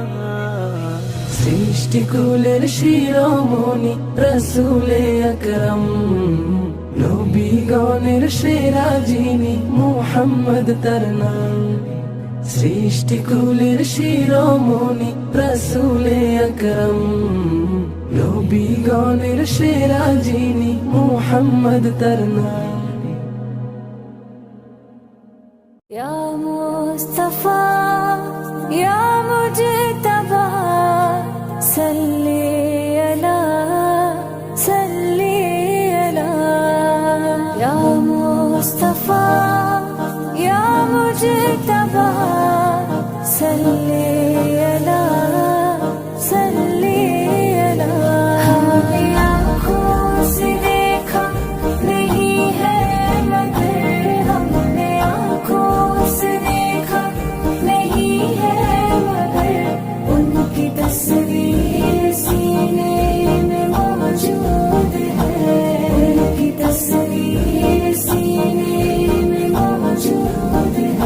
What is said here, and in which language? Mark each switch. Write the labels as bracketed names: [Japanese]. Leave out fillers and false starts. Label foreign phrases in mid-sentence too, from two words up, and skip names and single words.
[Bangla] সৃষ্টিকুলের শিরোমণি রাসূলে আকরাম, নবীগণের সেরা যিনি মুহাম্মদ তার নাম। সৃষ্টিকুলের শিরোমণি রাসূলে আকরাম, নবীগণের সেরা যিনি মুহাম্মদ তার নাম। [Arabic] يا مصطفى يا مجتبى صلي على صلي على. يا مصطفى يا مجتبى صلي على صلي على. [Urdu] ہم نے آنکھوں سے دیکھا نہیں ہے مگر، ہم نے آنکھوں سے دیکھا نہیں ہے مگر، ان کی تصویر سینے میں موجود ہے، ان کی تصویر سینے میں موجود ہے.